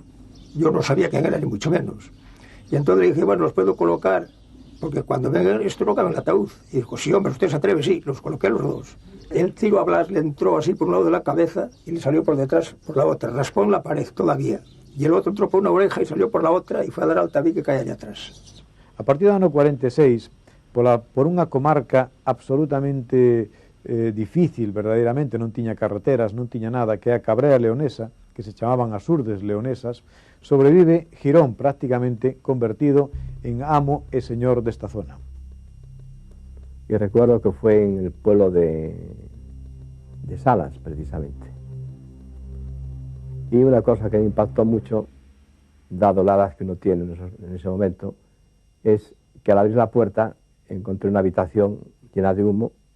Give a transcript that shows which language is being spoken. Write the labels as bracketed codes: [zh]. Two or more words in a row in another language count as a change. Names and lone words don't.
[es] Yo no sabía quién era, ni mucho menos. Y entonces le dije, bueno, los puedo colocar, porque cuando vengan esto no cabe en el ataúd. Y dijo, sí, hombre, usted se atreve, sí, los coloqué los dos. El tiro a Blas le entró así por un lado de la cabeza y le salió por detrás por la otra. Raspó en la pared todavía. Y el otro entró por una oreja y salió por la otra y fue a dar al tabique que cae allá atrás. [gl] A partir do ano 46, por unha comarca absolutamente difícil, verdadeiramente, non tiña carreteras, non tiña nada, que é a Cabrera Leonesa, que se chamaban as Urdes Leonesas, sobrevive Girón prácticamente convertido en amo e señor desta zona. [es] Y recuerdo que fue en el pueblo de Salas, precisamente. Y una cosa que me impactó mucho, dado la edad que uno tiene en ese momento, es que al abrir la puerta encontré una habitación llena de humo,